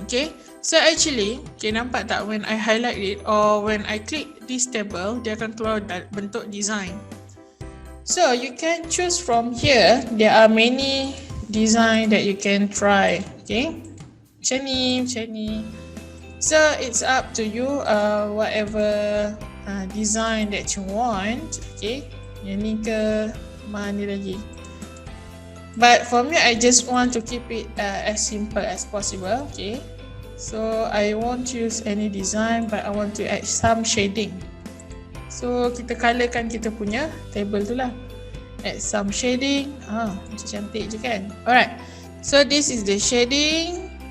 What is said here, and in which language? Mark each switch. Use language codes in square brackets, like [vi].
[en] Okay, so actually, okay, [ms] nampak tak [en] when I highlight it or when I click this table, [ms] dia akan keluar bentuk [en] design. So you can choose from here. There are many design that you can try. Okay, [ms] macam ni. [en] So it's up to you, whatever design that you want. [ms] Okay, yang ni ke mana lagi. [en] But for me, I just want to keep it as simple as possible. Okay, So I won't use any design, but I want to add some shading. [ms] So kita colourkan kita punya table tu lah. [en] Add some shading. [ms] Macam cantik je kan. [en] Alright. So this is the shading.